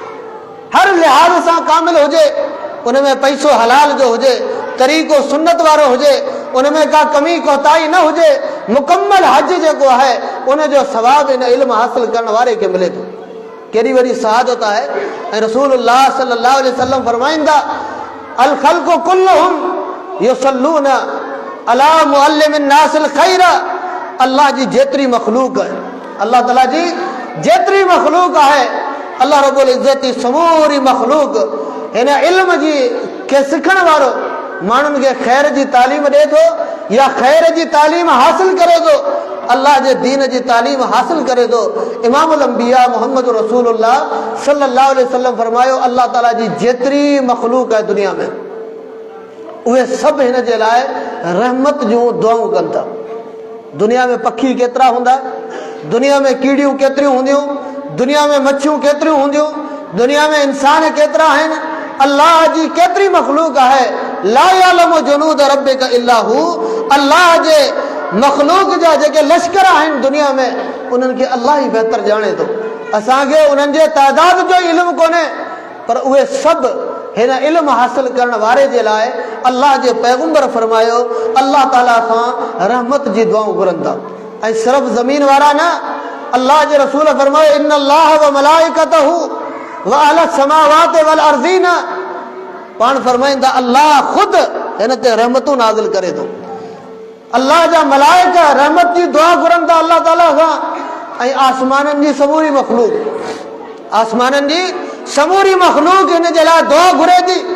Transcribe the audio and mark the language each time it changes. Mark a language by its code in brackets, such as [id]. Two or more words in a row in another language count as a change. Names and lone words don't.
[sd] हर लिहाज़ सां कामिल हुजे। उन में पैसो हलाल जो हुजे, तरीक़ो सुन्नत वारो हुजे, उन में का कमी कोताही न हुजे। मुकम्मल हज जेको आहे उन जो सवाब इन इल्मु हासिल करण वारे खे मिले थो। केॾी वॾी सआदत आहे। ऐं रसूलुल्लाह [ar] صلى الله عليه وسلم [sd] फरमाईंदा [ar] الخلق كلهم يصلون على معلم الناس الخير. [sd] अल्लाह जी जेतिरी मख़लूक आहे, अल्लाह ताला जी जेतिरी मख़लूक आहे, अल्लाह रब्बुल इज़्ज़त जी समूरी मख़लूक हिन इल्म जी खे सिखण वारो माण्हुनि खे ख़ैर जी तालीम ॾिए थो या ख़ैर जी तालीम हासिल करे थो, अल्लाह जे दीन जी तालीम हासिल करे थो। इमामुल अंबिया मुहम्मद रसूलुल्लाह [ar] صلى الله عليه وسلم [sd] फरमायो अल्लाह ताला जी जेतिरी मख़लूक आहे दुनिया में, उहे सभु हिन जे लाइ रहमत जूं दुआऊं कनि था। दुनिया में पखी केतिरा हूंदा, दुनिया में कीड़ियूं केतिरियूं हूंदियूं, दुनिया में मच्छियूं केतिरियूं हूंदियूं, दुनिया में इंसान केतिरा आहिनि, अल्लाह जी केतिरी मख़लूक आहे। [ar] لا يعلم جنود ربك إلا هو. [sd] अल्लाह जे मख़लूक जा जेके लश्कर आहिनि दुनिया में उन्हनि खे अल्लाह ई बहितर ॼाणे थो। असांखे उन्हनि जे तइदाद जो इल्मु कोन्हे, पर उहे सभु हिन इल्म हासिल करण वारे जे लाइ अल्लाह जे पैगंबर फरमायो अल्लाह ताला खां रहमत जी दुआऊं घुरनि था। ऐं सिर्फ़ ज़मीन वारा न, अल्लाह जे रसूल फरमायो [ar] إن الله وملائكته وأهل السماوات والأرضين, [sd] पाण फरमाईंदा अल्लाह ख़ुद हिन ते रहमतूं नाज़िल करे थो। अल्लाह जा मलाइका रहमत जी दुआ घुरनि था अल्लाह ताला खां। ऐं आसमाननि जी समूरी मख़लूक, आसमाननि जी समूरी मख़लूक हिन जे लाइ दुआ घुरे थी।